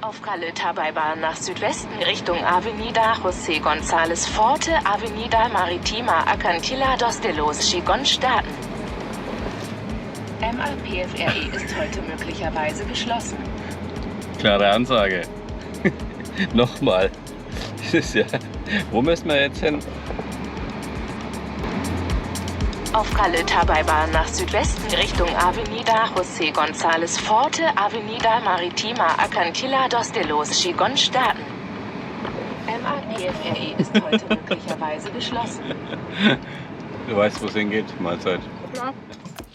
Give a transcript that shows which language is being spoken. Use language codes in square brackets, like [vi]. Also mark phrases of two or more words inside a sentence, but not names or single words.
[de] Caleta Baibar nach Südwesten Richtung Avenida José González Forte, Avenida Maritima Acantilados de los Gigonstaaten. MAPFRE ist heute möglicherweise geschlossen. Klare Ansage. Nochmal. Das ist ja. Wo müssen wir jetzt hin? Auf Caleta Baibar nach Südwesten Richtung Avenida José González Forte, Avenida Maritima Acantilados de los Gigonstaaten. MAPFRE ist heute möglicherweise geschlossen. Du weißt, wo es hingeht. Mahlzeit. Klar.